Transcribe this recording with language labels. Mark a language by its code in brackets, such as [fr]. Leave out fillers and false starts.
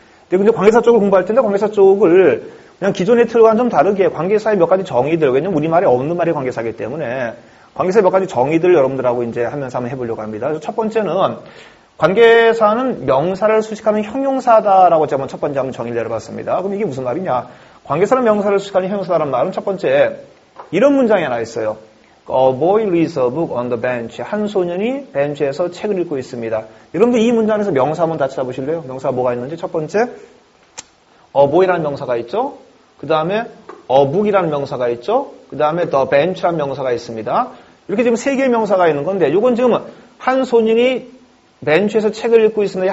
[ko] 근데 관계사 쪽을 공부할 텐데 관계사 쪽을 그냥 기존의 틀과는 좀 다르게 관계사의 몇 가지 정의들, 왜냐면 우리말에 없는 말이 관계사이기 때문에 관계사의 몇 가지 정의들을 여러분들하고 이제 하면서 한번 해보려고 합니다. 그래서 첫 번째는 관계사는 명사를 수식하는 형용사다라고 제가 첫 번째 한번 정의를 내려봤습니다. 그럼 이게 무슨 말이냐? 관계사는 명사를 수식하는 형용사라는 말은 첫 번째 이런 문장이 하나 있어요. [en] A boy reads a book on the bench. [ko] 한 소년이 벤치에서 책을 읽고 있습니다. 여러분들 이 문장에서 명사 한번 다시 잡으실래요? 명사가 뭐가 있는지. 첫 번째, [en] a boy [ko] 라는 명사가 있죠. 그 다음에 [en] a book [ko] 이라는 명사가 있죠. 그 다음에 [en] the bench [ko] 라는 명사가 있습니다. 이렇게 지금 세 개의 명사가 있는 건데, 이건 지금 한 소년이 벤치에서 책을 읽고 있습니다.